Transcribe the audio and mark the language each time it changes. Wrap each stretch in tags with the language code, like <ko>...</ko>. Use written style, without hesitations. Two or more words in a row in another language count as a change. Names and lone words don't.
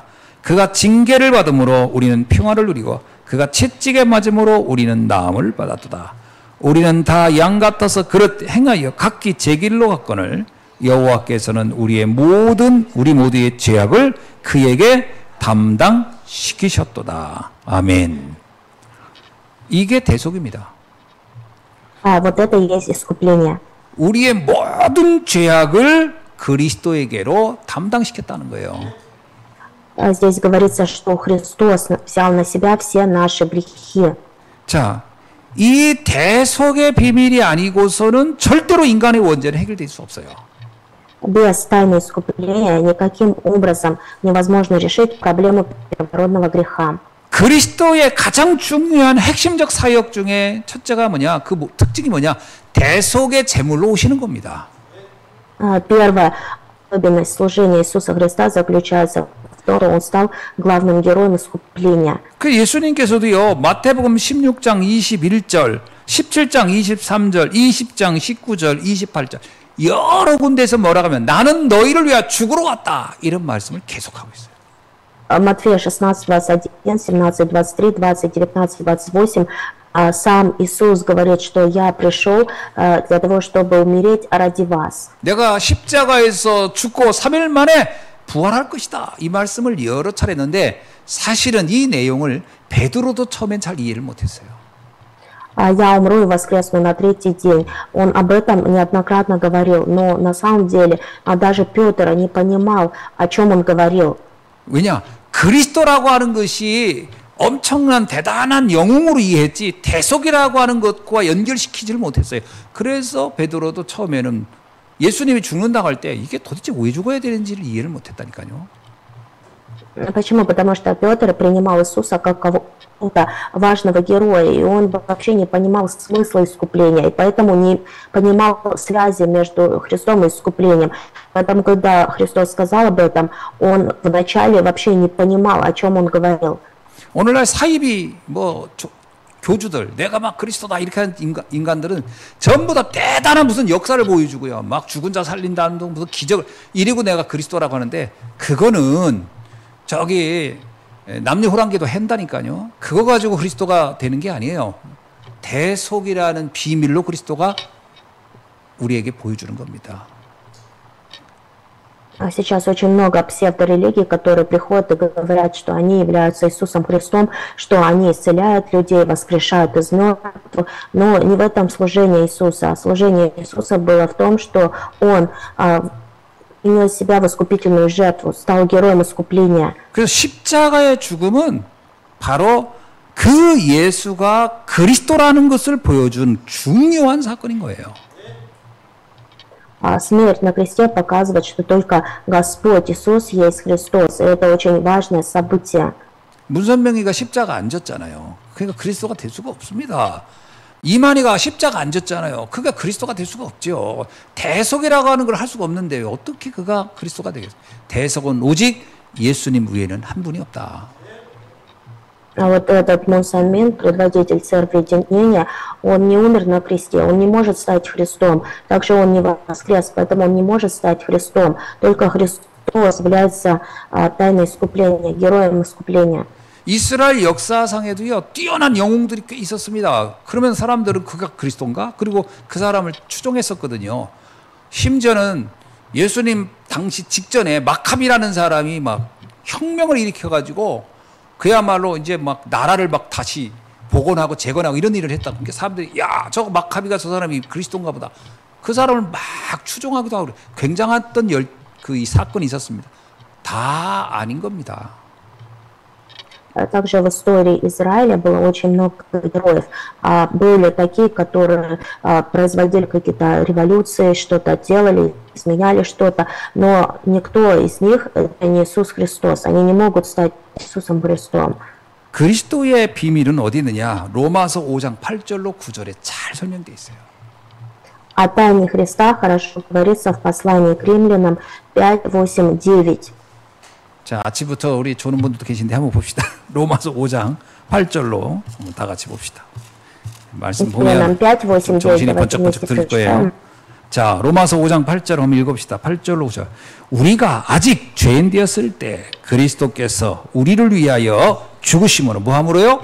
<ko>그가 징계를 받음으로 우리는 평화를 누리고 그가 채찍에 맞음으로 우리는 나음을 받았도다. 우리는 다 양 같아서 그릇 행하여 각기 제 길로 갔거늘 여호와께서는 우리 모두의 죄악을 그에게 담당시키셨도다. 아멘. 이게 대속입니다.</ko> <ru>Вот это и есть искупление.</ru> <ko>우리의 모든 죄악을 그리스도에게로 담당시켰다는 거예요.</ko> <ru>Здесь говорится, что Христос взял на себя все наши грехи.</ru> <ko>자, 이 대속의 비밀이 아니고서는 절대로 인간의 원죄는 해결될 수 없어요.</ko> <ru>Без тайны искупления никаким образом невозможно решить проблему первородного греха.</ru> <ko>그리스도의 가장 중요한 핵심적 사역 중에 첫째가 뭐냐? 그 특징이 뭐냐? 대속의 제물로 오시는 겁니다.</ko> <ru>Первая особенность служения Иисуса Христа заключается в том, что Он стал главным героем искупления.</ru> <ko>그 예수님께서도요, 마태복음 16장 21절, 17장 23절, 20장 19절, 28절 여러 군데에서 뭐라고 하면 나는 너희를 위하여 죽으러 왔다 이런 말씀을 계속하고 있어요.</ko> <ru>Матфея 16, 21, 17, 23, 20, 19, 28 сам Иисус говорит, что я пришел для того, чтобы умереть ради вас.</ru> <ko>내가 십자가에서 죽고 3일 만에 부활할 것이다 이 말씀을 여러 차례 했는데 사실은 이 내용을 베드로도 처음엔 잘 이해를 못했어요.</ko> <ru>Я умру и воскресну на третий день. Он об этом неоднократно говорил, но на самом деле даже Петр не понимал, о чем он говорил.</ru> <ko>왜냐? 그리스도라고 하는 것이 엄청난 대단한 영웅으로 이해했지 대속이라고 하는 것과 연결시키지를 못했어요. 그래서 베드로도 처음에는 예수님이 죽는다고 할 때 이게 도대체 왜 죽어야 되는지를 이해를 못했다니까요.</ko> <ru>Почему? Потому что Петр принимал Иисуса как кого-то важного героя, и он вообще не понимал смысла искупления, и поэтому не понимал связи между Христом и искуплением. Поэтому, когда Христос сказал об этом, он вначале вообще не понимал, о чем он говорил.</ru> <ko>오늘날 사이비 교주들 내가 막 그리스도다 이렇게 하는 인간들은 전부 다 대단한 무슨 역사를 보여주고요. 막 죽은 자 살린다는 둥 무슨 기적을 이리고 내가 그리스도라고 하는데 그거는 저기 남녀 호랑기도 한다니까요. 그거 가지고 그리스도가 되는 게 아니에요. 대속이라는 비밀로 그리스도가 우리에게 보여주는 겁니다.</ko> <ru>Сейчас очень много псевдорелигий, которые приходят и говорят, что они являются Иисусом Христом, что они исцеляют людей, воскрешают из мертвых. Но не в этом служение Иисуса. Служение Иисуса было в том, что Он принес себя в искупительную жертву, стал героем искупления.</ru> <ko>그래서 십자가의 죽음은 바로 그 예수가 그리스도라는 것을 보여준 중요한 사건인 거예요.</ko> <ru>Смерть на кресте показывает, что только Господь Иисус есть Христос. И это очень важное событие.</ru> <ko>문선명이가 십자가 안 졌잖아요. 그러니까 그리스도가 될 수가 없습니다. 이만희가 십자가 안 졌잖아요. 그가 그리스도가 될 수가 없죠. 대속이라고 하는 걸 할 수가 없는데 어떻게 그가 그리스도가 되겠어요? 대속은 오직 예수님 외에는 한 분이 없다.</ko> <ru>А вот этот Монсанмин, предводитель церкви единения, он не умер на кресте, он не может стать Христом. Также он не воскрес, поэтому он не может стать Христом. Только Христос является тайной искупления, героем искупления.</ru> <ko>이스라엘 역사상에도요 뛰어난 영웅들이 꽤 있었습니다. 그러면 사람들은 그가 그리스도인가? 그리고 그 사람을 추종했었거든요. 심지어는 예수님 당시 직전에 마카비라는 사람이 막 혁명을 일으켜가지고 그야말로 이제 막 나라를 막 다시 복원하고 재건하고 이런 일을 했다. 그러니까 사람들이 야 저거 마카비가 저 사람이 그리스도인가 보다. 그 사람을 막 추종하기도 하고 굉장했던 이 사건이 있었습니다. 다 아닌 겁니다.</ko> <ru>Также в истории Израиля было очень много героев. Были такие, которые производили какие-то революции, что-то делали, изменяли что-то, но никто из них не Иисус Христос. Они не могут стать Иисусом Христом.</ru> <ko>그리스도의 비밀은 어디 있느냐? 로마서 5장 8절로 9절에 잘 설명되어 있어요.</ko> <ru>О тайне Христа хорошо говорится в послании к римлянам 5, 8, 9.</ru> <ko>자, 아침부터 우리 조는 분들도 계신데 한번 봅시다. 로마서 5장 8절로 한번 다 같이 봅시다. 말씀 보면 정신이 번쩍번쩍 들 거예요. 자, 로마서 5장 8절 한번 읽읍시다. 8절로 5절. 우리가 아직 죄인 되었을 때 그리스도께서 우리를 위하여 죽으심으로 뭐함으로요?</ko>